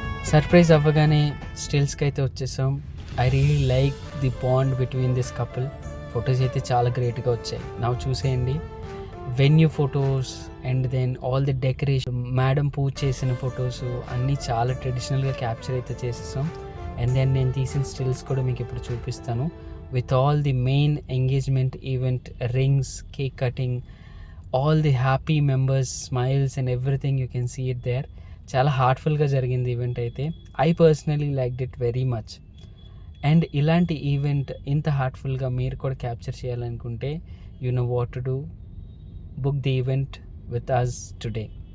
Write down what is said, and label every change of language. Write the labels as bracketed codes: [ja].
[te] Surprise అవ్వగానే స్టిల్స్కి అయితే వచ్చేసాం. [en] I really like the bond between this couple. [te] Photos అయితే చాలా గ్రేట్గా వచ్చాయి. నాకు చూసేయండి, venue photos and then all the decoration, madam పూజ చేసిన ఫొటోస్ అన్నీ చాలా ట్రెడిషనల్గా క్యాప్చర్ అయితే చేసేసాం. అండ్ దెన్ నేను తీసిన స్టిల్స్ కూడా మీకు ఇప్పుడు చూపిస్తాను. [en] With all the main engagement event, rings, cake cutting, all the happy members, smiles and everything, you can see it there. [te] చాలా హార్ట్ఫుల్గా జరిగింది ఈవెంట్ అయితే. [en] I personally liked it very much. And [te] ఇలాంటి ఈవెంట్ ఇంత హార్ట్ఫుల్గా మీరు కూడా క్యాప్చర్ చేయాలనుకుంటే [en] You know what to do. Book the event with us today.